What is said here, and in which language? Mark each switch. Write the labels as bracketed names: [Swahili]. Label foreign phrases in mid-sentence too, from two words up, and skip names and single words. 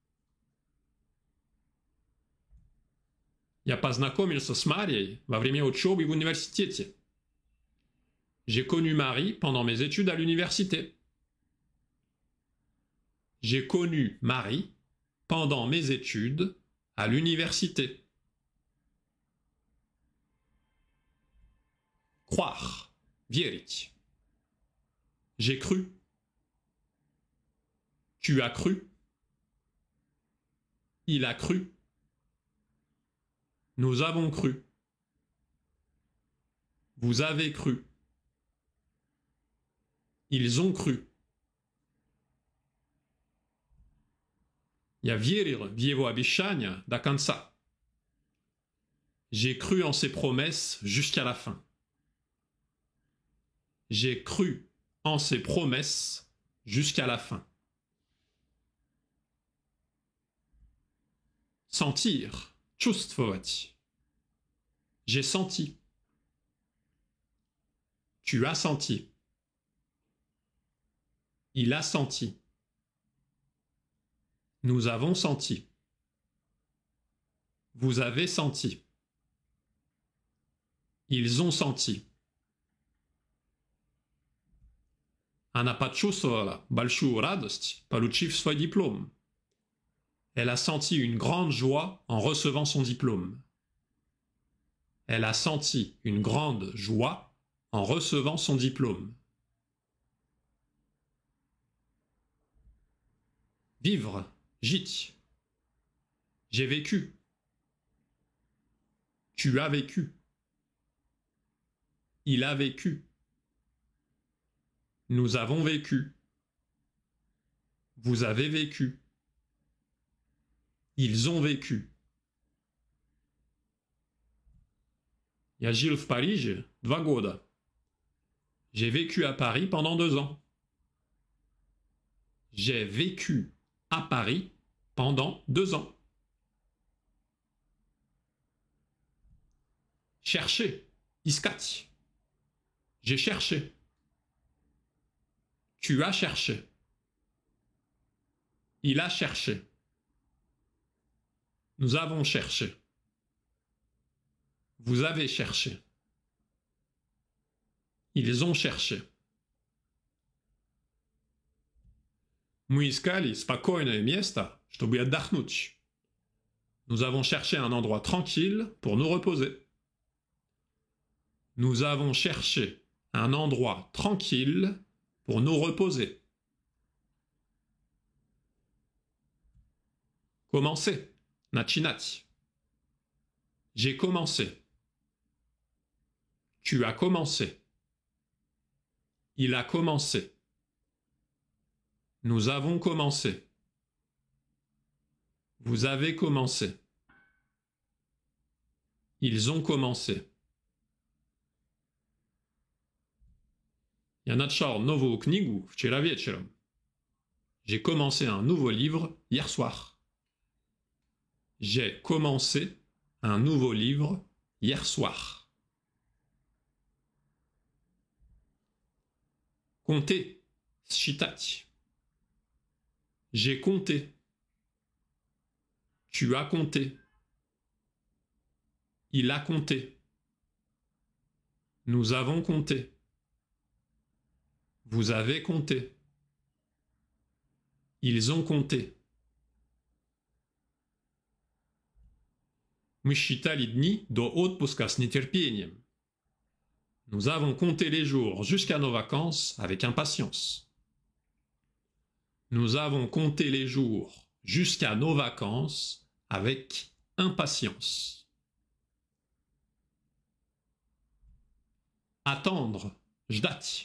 [Russian] Я познакомился с Марией во время учебы в университете. [French] J'ai connu Marie pendant mes études à l'université. J'ai connu Marie pendant mes études à l'université. Croire, верить. J'ai cru. Tu as cru. Il a cru. Nous avons cru. Vous avez cru. Ils ont cru. [Russian] Я верил в его обещания до конца. [French] J'ai cru en ses promesses jusqu'à la fin. J'ai cru en ses promesses jusqu'à la fin. Sentir, чувствовать. J'ai senti. Tu as senti. Il a senti. Nous avons senti. Vous avez senti. Ils ont senti. [Russian] Она почувствовала большую радость, получив свой диплом. [French] Elle a senti une grande joie en recevant son diplôme. Elle a senti une grande joie en recevant son diplôme. Vivre, жить. J'ai vécu. Tu as vécu. Il a vécu. Nous avons vécu. Vous avez vécu. Ils ont vécu. [Russian] Я жил в Париже 2 года. [French] J'ai vécu à Paris pendant 2 ans. J'ai vécu à Paris pendant 2 ans. Chercher, искать. J'ai cherché. Tu as cherché. Il a cherché. Nous avons cherché. Vous avez cherché. Ils ont cherché. [Russian] Мы искали спокойное место, чтобы отдохнуть. [French] Nous avons cherché un endroit tranquille pour nous reposer. Nous avons cherché un endroit tranquille pour nous reposer. Commencer. Начинать. J'ai commencé. Tu as commencé. Il a commencé. Nous avons commencé. Vous avez commencé. Ils ont commencé. [Russian] Я начал новую книгу вчера вечером. [French] J'ai commencé un nouveau livre hier soir. J'ai commencé un nouveau livre hier soir. Compter, считать. J'ai compté. Tu as compté. Il a compté. Nous avons compté. Vous avez compté. Ils ont compté. [Russian] Мы считали дни до отпуска с нетерпением. [French] Nous avons compté les jours jusqu'à nos vacances avec impatience. Nous avons compté les jours jusqu'à nos vacances avec impatience. Attendre, ждать.